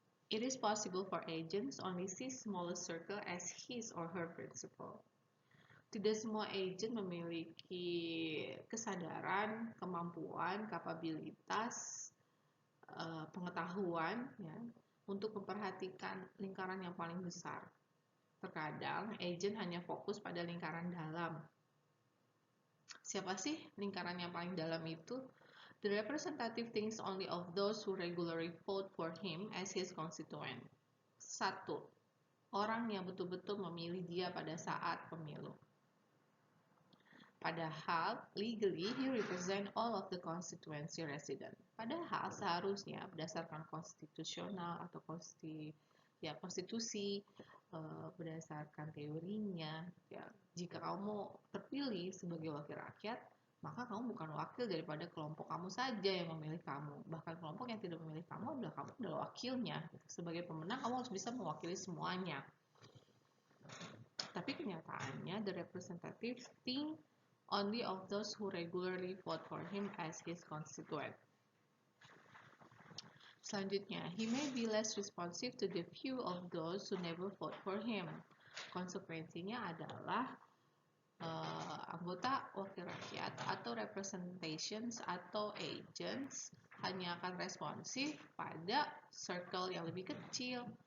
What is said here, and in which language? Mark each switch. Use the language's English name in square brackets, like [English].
[English] It is possible for agents only see smallest circle as his or her principle. [Indonesian] Tidak semua agent memiliki kesadaran, kemampuan, kapabilitas, pengetahuan ya, untuk memperhatikan lingkaran yang paling besar. Terkadang, agent hanya fokus pada lingkaran dalam. Siapa sih lingkaran yang paling dalam itu? [English] The representative thinks only of those who regularly vote for him as his constituent. 1. [Indonesian] Orang yang betul-betul memilih dia pada saat pemilu. [English] Padahal, legally, he represent all of the constituency resident. [Indonesian] Padahal, seharusnya berdasarkan konstitusional atau konstitusi, berdasarkan teorinya, ya, jika kamu terpilih sebagai wakil rakyat, maka kamu bukan wakil daripada kelompok kamu saja yang memilih kamu. Bahkan kelompok yang tidak memilih kamu adalah wakilnya. Sebagai pemenang, kamu harus bisa mewakili semuanya. Tapi kenyataannya, [English] the representative think only of those who regularly vote for him as his constituent. Selanjutnya, he may be less responsive to the view of those who never vote for him. [Indonesian] Konsekuensinya adalah anggota wakil rakyat atau representations atau agents hanya akan responsif pada circle yang lebih kecil.